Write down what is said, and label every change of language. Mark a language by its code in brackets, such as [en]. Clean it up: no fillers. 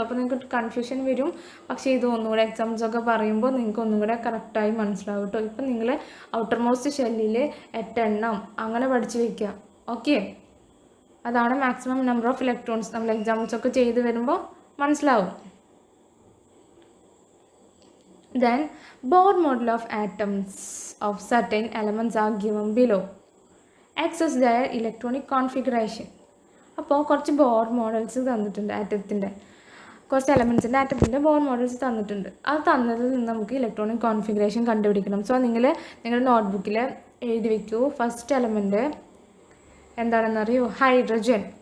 [ml] അപ്പോൾ നിങ്ങൾക്ക് കൺഫ്യൂഷൻ വരും. പക്ഷേ ഇത് ഒന്നുകൂടെ എക്സാംസൊക്കെ പറയുമ്പോൾ നിങ്ങൾക്ക് ഒന്നും കൂടെ കറക്റ്റായി മനസ്സിലാവും കേട്ടോ. ഇപ്പം നിങ്ങൾ ഔട്ടർ മോസ്റ്റ് ഷെല്ലിൽ 8 എണ്ണം അങ്ങനെ പഠിച്ചു വയ്ക്കുക. ഓക്കെ, അതാണ് മാക്സിമം നമ്പർ ഓഫ് ഇലക്ട്രോൺസ്. നമ്മൾ എക്സാംസൊക്കെ ചെയ്ത് വരുമ്പോൾ മനസ്സിലാവും. [en] Then Bohr model of atoms of certain elements are given below. Access their electronic configuration. [ml] അപ്പോൾ കുറച്ച് ബോർ മോഡൽസ് തന്നിട്ടുണ്ട്. ആറ്റത്തിൻ്റെ കുറച്ച് എലമെൻസിൻ്റെ ആറ്റത്തിൻ്റെ ബോർ മോഡൽസ് തന്നിട്ടുണ്ട്. അത് തന്നതിൽ നിന്ന് നമുക്ക് ഇലക്ട്രോണിക് കോൺഫിഗറേഷൻ കണ്ടുപിടിക്കണം. സോ നിങ്ങളുടെ നോട്ട്ബുക്കിൽ എഴുതി വയ്ക്കൂ. ഫസ്റ്റ് എലമെൻറ്റ് എന്താണെന്നറിയോ? ഹൈഡ്രജൻ.